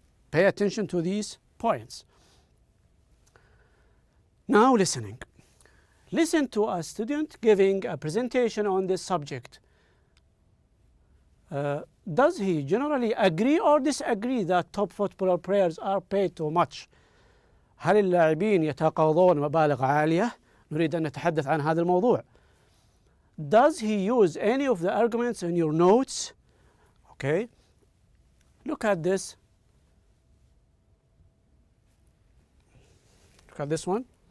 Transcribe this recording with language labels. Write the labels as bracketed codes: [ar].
[en] Pay attention to these points. Now listening. Listen to a student giving a presentation on this subject. Does he generally agree or disagree that top football players are paid too much? [ar] هل اللاعبين يتقاضون مبالغ عالية؟ نريد أن نتحدث عن هذا الموضوع. [en] Does he use any of the arguments in your notes? Okay. Look at this. Look at this one.